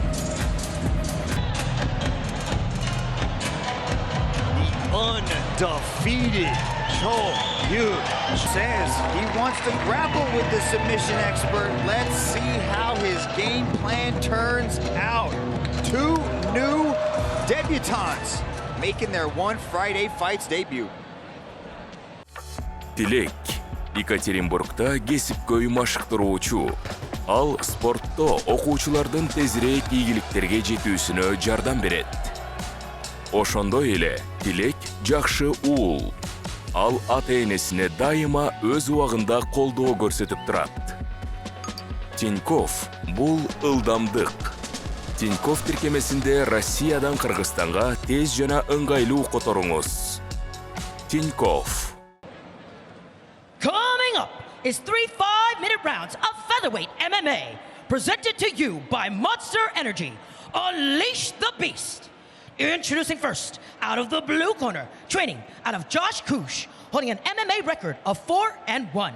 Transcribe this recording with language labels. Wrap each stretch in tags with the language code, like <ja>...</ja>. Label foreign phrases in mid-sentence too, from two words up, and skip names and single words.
<en>The undefeated Cho Gyu says he wants to grapple with the submission expert. Let's see how his game plan turns out. Two new debutants making their One Friday Fights debut.</en> <ky>Тилек Екатеринбургда кесипкөй машыктыруучу. Ал спортто окуучулардын тезирээк ийгиликтерге жетүүсүнө жардам берет. Ошондой эле Тилек жакшы уул. Ал ата-энесине дайыма өз убагында колдоо көрсөтүп турат. Тиньков бул ылдамдык. Тиньков тиркемесинде Россиядан Кыргызстанга тез жана ыңгайлуу которуңуз. Тиньков.</ky> <en>Coming up is 3 5-minute rounds of featherweight MMA, presented to you by Monster Energy. Unleash the Beast. Introducing first, out of the blue corner, training out of Josh Kush, holding an MMA record of 4-1.</en>